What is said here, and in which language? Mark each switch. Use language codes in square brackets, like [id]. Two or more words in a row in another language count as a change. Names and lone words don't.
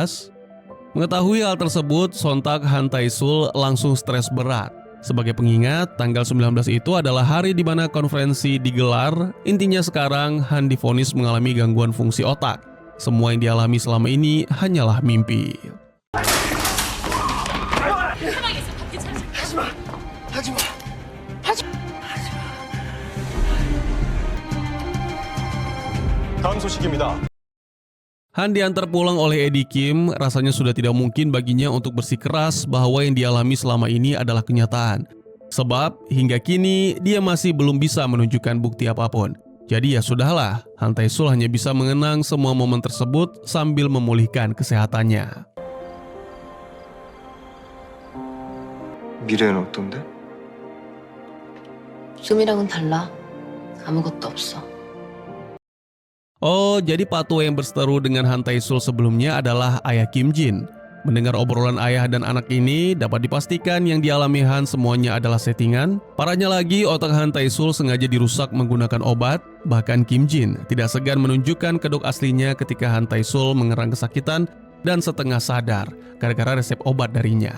[id] Mengetahui hal tersebut, sontak Han Tae-sul langsung stres berat. Sebagai pengingat, tanggal 19 itu adalah hari di mana konferensi digelar. Intinya sekarang Han divonis mengalami gangguan fungsi otak. Semua yang dialami selama ini hanyalah mimpi. [ko] 다음 소식입니다. [id] Han diantar pulang oleh Eddie Kim. Rasanya sudah tidak mungkin baginya untuk bersikeras bahwa yang dialami selama ini adalah kenyataan. Sebab hingga kini dia masih belum bisa menunjukkan bukti apapun. Jadi ya sudahlah, Han Tae-sul hanya bisa mengenang semua momen tersebut sambil memulihkan kesehatannya. [ko] 미래는 어떤데? 지금이랑은 달라. 아무것도 없어. [id] Oh, jadi patua yang berseteru dengan Han Tae-sul sebelumnya adalah ayah Kim Jin. Mendengar obrolan ayah dan anak ini, dapat dipastikan yang dialami Han semuanya adalah settingan. Parahnya lagi, otak Han Tae-sul sengaja dirusak menggunakan obat. Bahkan Kim Jin tidak segan menunjukkan kedok aslinya ketika Han Tae-sul mengerang kesakitan dan setengah sadar gara-gara resep obat darinya.